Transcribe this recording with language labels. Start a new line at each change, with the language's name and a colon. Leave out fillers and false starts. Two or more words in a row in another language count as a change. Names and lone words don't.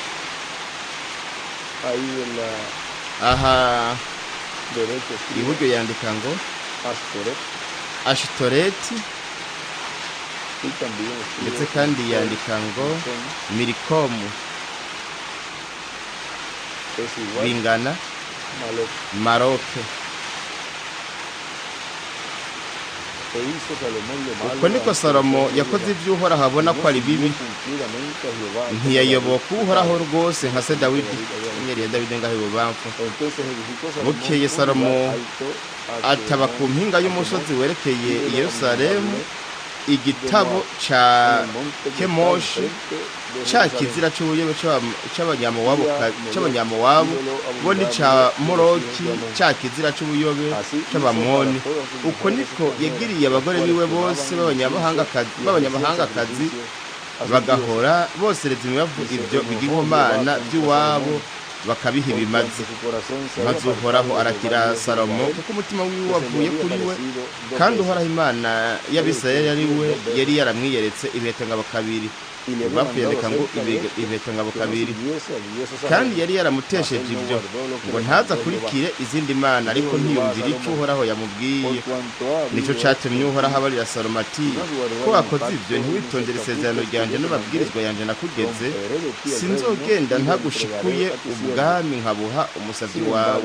Rundi: Aha iburyo yandika ngo Ashitoreti, ndetse kandi yandika ngo Milikomu bingana Maroke.
Spanish: e hizo Salomón lo malo
Rundi: uko niko salomo yakoze ibyo uhoraho abona ko ari bibi,
Spanish: cumplidamente a Jehová.
Rundi: ntiyayoboka uhoraho rwose nka se dawidi, inyenyeri ya dawidi ngaho ibubamfu.
Spanish: Entonces edificó Salomón
Rundi: Bukeye
Spanish: un
Rundi: Salomo
Spanish: lugar alto a
Rundi: ataba
Spanish: Jehová,
Rundi: ku mpinga y'umusozi werekeye i Yerusalemu igitabo ca
Spanish: en el monte que está
Rundi: Kemoshi,
Spanish: enfrente de
Rundi: ca
Spanish: Jerusalén.
Rundi: kizira c'ubuyobe c'abanyamowabu bo ni ca Moroki, ca kizira c'ubuyobe c'abamoni. Uko niko yagiriye abagore biwe bose b'abanyamahangakazi bagahora bosereza imibavu ibyo bigirwamana by'iwabo bakabiha ibimazi. Maze uhoraho arakira Salomo kuko umutima wiwe wavuye kuri we, kandi uhoraho Imana y'Abisirayeli ari we yari yaramwiyeretse ibihekangabo kabiri. Bapfuyandika ngo ibihekangabo kabiri, kandi yari yaramutesheje ibyo ngo ntaza akurikire izindi mana, ariko ntiyumvire icyo uhoraho yamubwiye. Nicyo cyatumye uhoraho abarira Salomo ati, ko wakoze ibyo ntiwitondere isezerano ryanjye n'amabwirizwa yanjye nakugeze, sinzogenda ntagushikuye ubwami nkabuha umusabyi wawe.